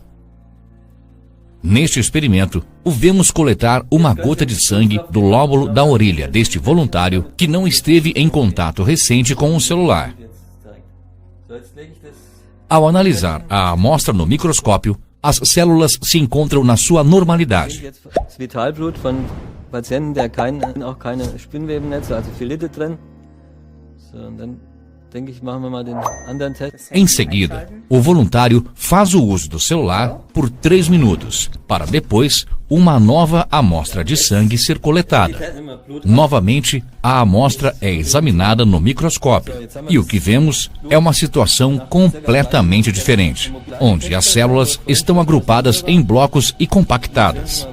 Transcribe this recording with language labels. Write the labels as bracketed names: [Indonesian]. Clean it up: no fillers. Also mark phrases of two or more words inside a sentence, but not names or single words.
[Portuguese] Neste experimento, o vemos coletar uma gota de sangue do lóbulo da orelha deste voluntário que não esteve em contato recente com o celular. Ao analisar a amostra no microscópio, as células se encontram na sua normalidade. [German] Patienten, der auch keine Spinnwebennetze, also Phyllite drin. So, und dann denke ich, machen wir mal den anderen Test. [Portuguese] Em seguida, o voluntário faz o uso do celular por 3 minutos, para depois uma nova amostra de sangue ser coletada. Novamente, a amostra é examinada no microscópio, e o que vemos é uma situação completamente diferente, onde as células estão agrupadas em blocos e compactadas.